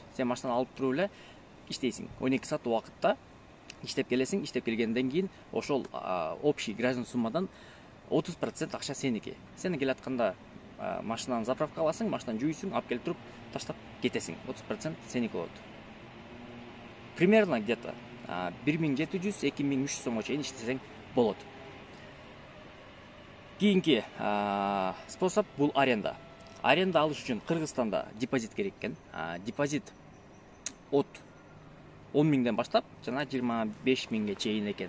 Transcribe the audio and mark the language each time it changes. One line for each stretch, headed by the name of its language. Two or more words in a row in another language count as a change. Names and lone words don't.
Kyrgyz: Сен машинаны алып туруп эле иштейсиң. 12 саат убакытта иштеп келесиң, иштеп келгенден кийин ошол
Russian: общий граждан
Kyrgyz: суммадан 30% акча сеники. Сен келатканда машинаны заправка аласың, машинаны жууйсуң, алып келип туруп таштап кетесиң. 30% сеники болот.
Russian: Примерно где-то
Kyrgyz: 1700-2300 сомго чейин иштесең болот. Кийинки способ бул аренда. Аренда алыш үчүн Кыргызстанда депозит керек экен. Депозит от 10 миңден баштап жана 25 миңге чейин экен.